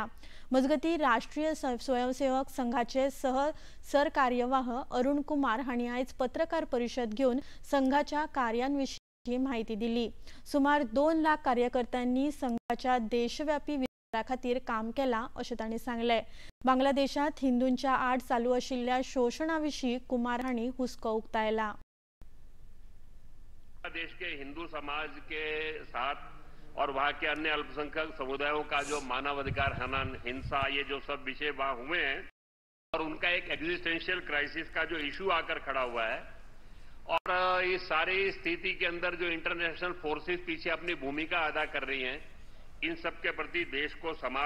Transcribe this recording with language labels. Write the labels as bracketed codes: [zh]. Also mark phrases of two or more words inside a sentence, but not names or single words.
[kok] मजगती राष्ट्रीय स्वयंसेवक संघाचे सरकार्यवाह अरुण कुमार हांणी आयज पत्रकार परिशद घेवन संघाच्या कार्यांविशीं माहिती दिली। सुमार 2 लाख कार्यकर्त्यांनी संघाच्या देशव्यापी विस्तारा खातीर काम केलां अशें तांणी सांगले। बांगलादेशात हिंदूंच्या आड चालू आशिल्ल्या शोषणाविशीं कुमार हांणी हुस्को उक्तायला। [hi] देश के हिंदू समाज के साथ और वहां के अन्य अल्पसंख्यक समुदायों का जो मानवाधिकार हनन, हिंसा, ये जो सब विषय वहां हुए हैं और उनका एक [en] existential crisis [hi] का जो इशू आकर खड़ा हुआ है और इस सारी स्थिति के अंदर जो [en] international forces [hi] पीछे अपनी भूमिका अदा कर रही हैं, इन सब के प्रति देश को, समाज